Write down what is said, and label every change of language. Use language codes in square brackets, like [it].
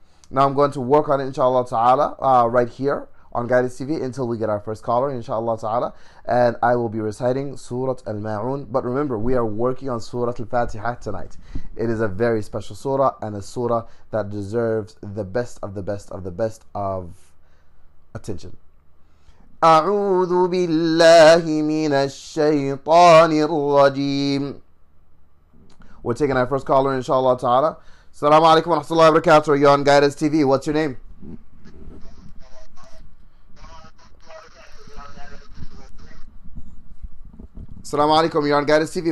[en] Now I'm going to work on it, inshallah ta'ala, right here on Guidance TV until we get our first caller, inshallah ta'ala, and I will be reciting Surah Al-Ma'un. But remember, we are working on Surah Al-Fatiha tonight. It is a very special surah, and a surah that deserves the best of the best of the best of attention. [ar] أعوذ بالله من الشيطان الرجيم. [en] We're taking our first caller, inshallah ta'ala. Assalamu alaikum wa rahmatullahi wa barakatuh. You're on Guidance TV. What's your name? Assalamu alaikum, you're on Guidance TV.